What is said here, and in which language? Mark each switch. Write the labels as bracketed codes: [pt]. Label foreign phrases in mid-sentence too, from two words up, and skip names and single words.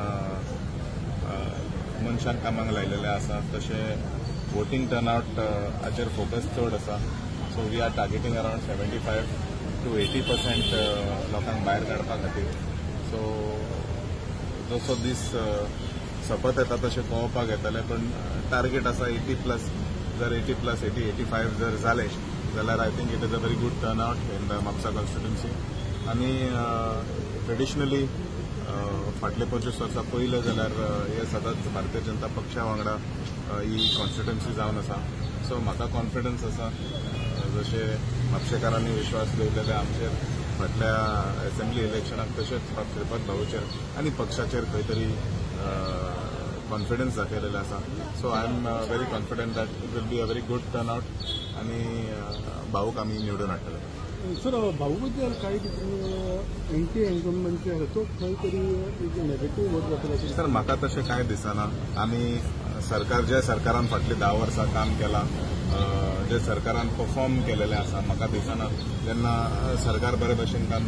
[kok] मनशांक कामाक लायलेले आसा तशे [en] voting turnout [kok] हाचेर फोकस चड आसा [en] so we are targeting around 75 to 80% [kok] लोकांक भायर काडपा खातीर सो जसो दीस सपत येता तशें पळोवपाक येतले पण टार्गेट आसा 80+. जर 80+, 80, 85 जर जाले जाल्यार [en] I think it is a very good turnout in the Mapusa constituency [kok] आनी ट्रेडिशनली फाटले 25 वर्सां पयले जाल्यार हे सदांच भारतीय जनता पक्षा वांगडा ही कॉन्स्टिट्युएन्सी जावन आसा सो म्हाका कॉन्फिडन्स आसा जशे म्हापशेकारांनी विश्वास दवरलेले आमचेर फाटल्या असेंब्ली इलेक्शनाक तशेंच श्रीपाद भाऊचेर आनी पक्षाचेर खंय तरी कॉन्फिडन्स दाखयलेले आसा [en] so I am very confident that it will be a very good turnout [kok] आनी भाऊक आमी निवडून हाडटले. सर भाऊ बद्दल काही [en] anti incumbent [kok] तो खंय तरी [en] negative vote [kok] जातलो सर म्हाका तशें कांय दिसना आमी ज्या सरकारान फाटली 10 वर्सां काम केलां जे सरकारान परफॉर्म केलेले आसा म्हाका दिसना जेन्ना सरकार बरे भशेन काम